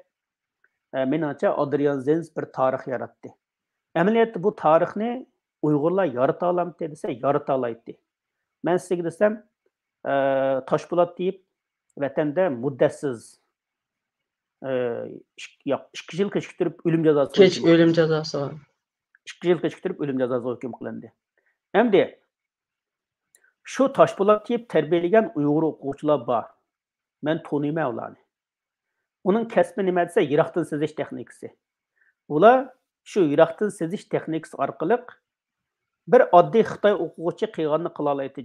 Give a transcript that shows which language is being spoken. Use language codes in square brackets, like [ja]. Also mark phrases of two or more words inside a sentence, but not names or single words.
[uz] Menimcha Adrian Zenz bir tarix yaratdi. Amaliyotda bu tarixni Uyg'urlar yarata olamdi desa, yarata oladi. Men sizga desam, Toshpo'lat deyib vatanda muddatsiz 2 yil kechiktirib o'lim jazosiga [tr] Keç ölüm cezası var. [uz] 2 yil kechiktirib o'lim jazosiga hukm qilindi. Endi shu Toshpo'lat deyib tarbiyalagan Uyg'ur o'quvchilar bor. Men taniyman ularni. Uning kasbi nima desa, yiroqdan sezish texnikasi. Ular shu yiroqdan sezish texnikasi orqali bir oddiy Xitoy o'quvchi qilganini qila oladi.